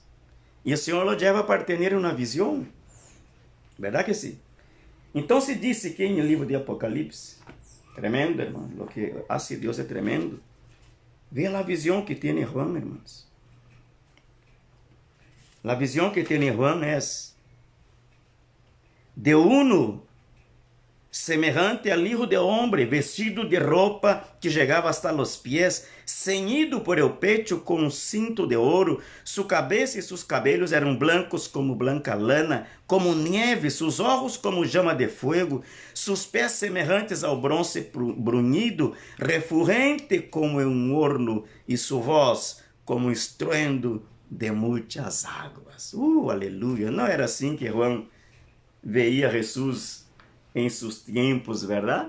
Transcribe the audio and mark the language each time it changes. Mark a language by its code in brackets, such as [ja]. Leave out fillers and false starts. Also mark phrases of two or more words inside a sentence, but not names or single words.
[pt] E o Senhor lo leva para ter uma visão. Verdade que sim? Então se disse que no livro de Apocalipse, tremendo, irmão, o que hace Deus é tremendo. Veja a visão que tem Juan, irmãos. A visão que tem Juan é de [es] uno semejante al hijo de hombre, [pt] vestido de roupa que chegava [es] hasta los pies, ceñido por el pecho [pt] com um cinto de ouro, sua cabeça e seus cabelos eram [es] blancos como blanca lana, como nieve, [pt] seus olhos como [es] llama de fuego, [pt] seus pés semelhantes ao bronze brunido, refulgente como um horno, e sua voz como um estruendo de muitas águas. Aleluia! Não era assim que Juan veia Jesus em seus tempos, verdade?